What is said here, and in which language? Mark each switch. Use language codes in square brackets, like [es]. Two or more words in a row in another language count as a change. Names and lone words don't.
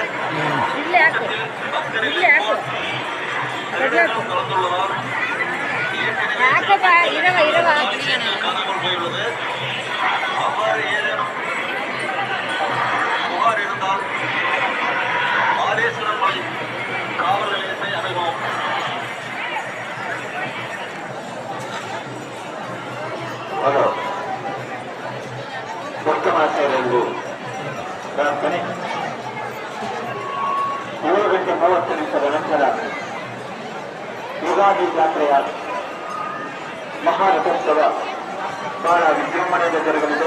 [ta] பக்தர்கள் கலந்துள்ளதால் காணாமல் போயுள்ளது. அவ்வாறு ஏதேனும் புகார் இருந்தால் மாதேஸ்வரன் மலை காவல் நிலையத்தை அணுகவும். [kn] ಉತ್ತಮಾಸೆಯಲ್ಲಿಂದು ಪ್ರಾರ್ಥನೆ 7:30 ನಂತರ ಯುಗಾದಿ ಜಾತ್ರೆಯ ಮಹಾರಥೋತ್ಸವ ಬಹಳ ವಿಜೃಂಭಣೆಯಿಂದ ಜರುಗಲಿದೆ.